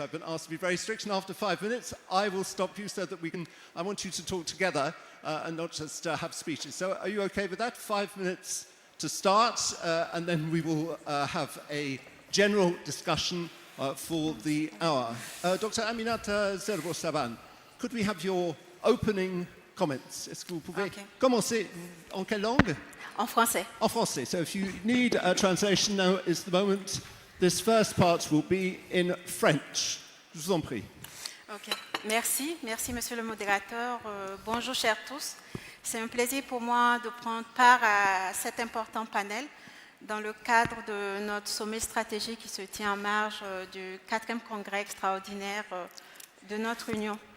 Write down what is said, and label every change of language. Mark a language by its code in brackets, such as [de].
[en] I've been asked to be very strict, and after 5 minutes, I will stop you so that I want you to talk together and not just have speeches. So are you okay with that? 5 minutes to start, and then we will have a general discussion for the hour. Dr. Aminata Zerbo-Saban, could we have your opening comments? [fr] Est-ce que vous pouvez commencer en quelle langue? En français. En français. [en] So if you need a translation, now is the moment. This first part will be in French. [fr] Je vous en prie. Ok. Merci monsieur le modérateur. Bonjour chers tous. C'est un plaisir pour moi de prendre part à cet important panel dans le cadre de notre sommet stratégique qui se tient en marge du 4e congrès extraordinaire de notre Union.